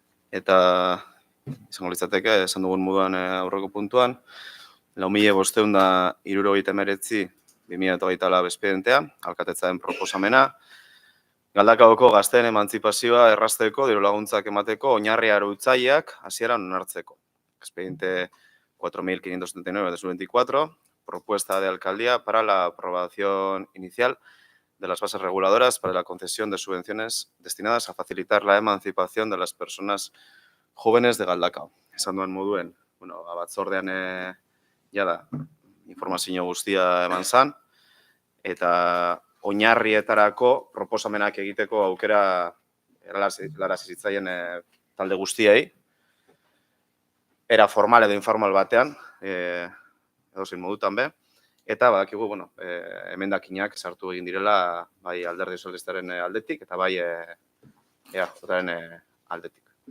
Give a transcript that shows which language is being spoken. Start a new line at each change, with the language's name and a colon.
Basque: Eta izango litzateke, esan dugun moduan aurreko puntuan, 4.579 2024 espedientea, alkatetzaren proposamena, Galdakaoko gazteen emantzipazioa errazteko, diru laguntzak emateko, oinarri arautzaileak hasieran onartzeko.
Spanish: Expediente 4579-2024, propuesta de alcaldía para la aprobación inicial de las bases reguladoras para la concesión de subvenciones destinadas a facilitar la emancipación de las personas jóvenes de Galdakao.
Basque: Esan duen moduen, batzordean jada informazio guztia eman zan, eta oinarrietarako proposamenak egiteko aukera eralarazi zitzaien talde guztiei, era formal edo informal batean, edozein modutan be, eta badakigu, emendakinak sartu egin direla bai Alderdi Sozialistaren aldetik eta bai EAJaren aldetik.